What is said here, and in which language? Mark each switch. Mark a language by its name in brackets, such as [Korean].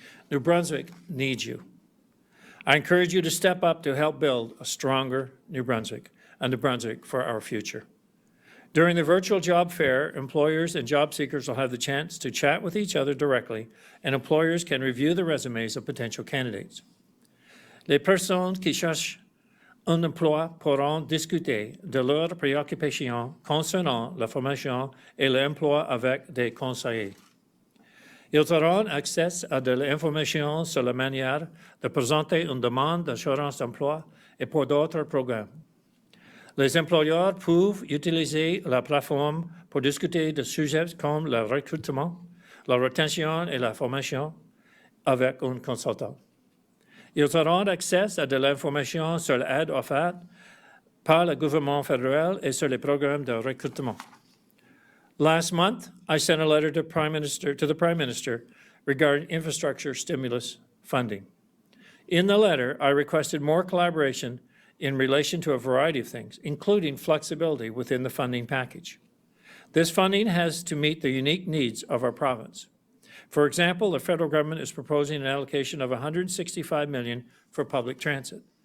[English] New Brunswick needs you. I encourage you to step up to help build a stronger New Brunswick, and New Brunswick for our future. During the virtual job fair, employers and job seekers will have the chance to chat with each other directly, and employers can review the resumes of potential candidates. [French] Les personnes qui cherchent un emploi pourront discuter de leurs préoccupations concernant la formation et l'emploi avec des conseillers. Ils auront accès à de l'information sur la manière de présenter une demande d'assurance d'emploi et pour d'autres programmes. Les employeurs peuvent utiliser la plateforme pour discuter de sujets comme le recrutement, la rétention et la formation avec un consultant. Ils auront accès à de l'information sur l'aide offerte par le gouvernement fédéral et sur les programmes de recrutement. [English] Last month, I sent a letter to the Prime Minister regarding infrastructure stimulus funding. In the letter, I requested more collaboration in relation to a variety of things, including flexibility within the funding package. This funding has to meet the unique needs of our province. For example, the federal government is proposing an allocation of $165 million for public transit.